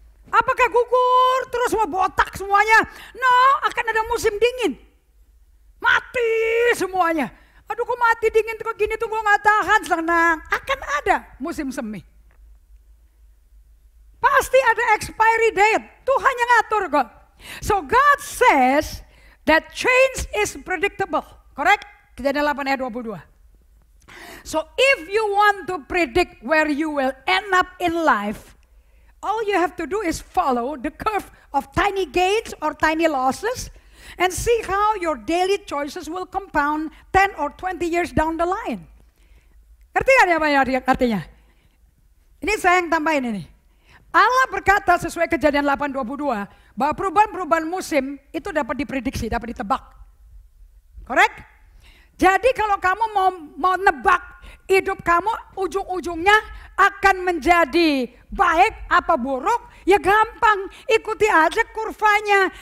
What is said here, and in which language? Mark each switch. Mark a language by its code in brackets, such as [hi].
[id] Apakah gugur terus mau botak semuanya? No, akan ada musim dingin. Mati semuanya. Aduh, kok mati dingin kok gini tuh gue gak tahan. Tenang, akan ada musim semi. Pasti ada expiry date. Tuhan yang ngatur kok. [en] So God says that change is predictable. Correct? Kejadian 8 ayat 22. So if you want to predict where you will end up in life, all you have to do is follow the curve of tiny gains or tiny losses and see how your daily choices will compound 10 or 20 years down the line. [id] Ngerti gak apa artinya? Ini saya yang tambahin ini. Allah berkata sesuai Kejadian 8:22 bahwa perubahan-perubahan musim itu dapat diprediksi, dapat ditebak. [en] Correct? [id] Jadi kalau kamu mau nebak hidup kamu ujung-ujungnya akan menjadi baik apa buruk, ya gampang, ikuti aja kurvanya.